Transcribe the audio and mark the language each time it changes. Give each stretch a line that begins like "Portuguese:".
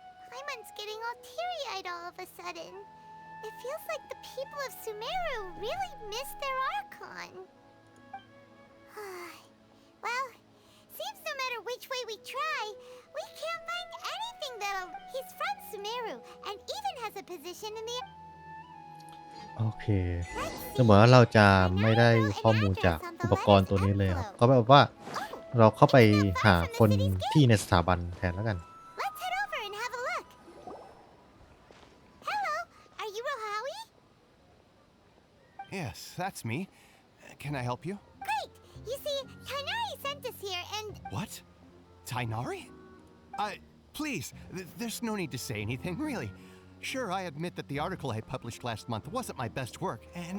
English: Paimon's getting all teary-eyed all of a sudden. It feels like the people of Sumeru really miss their Archon. Well, seems no matter which way we try, we can't find anything that'll... He's from Sumeru and even has a position in the...
Thai: โอเคจะเหมือนว่าเราจะไม่ได้ข้อมูลจากอุปกรณ์ตัวนี้เลยครับก็แบบว่าเราเข้าไปหาคนที่ในสถาบันแทนแล้วกัน
English: Let's head over and have a look. Hello, are you Rohawi? Yes, that's me. Can I help you? Great. You see, Tainari sent us here and... What? Tainari? Please, there's no need to say anything, really. Sure, I admit that the article I published last month wasn't my best work, and...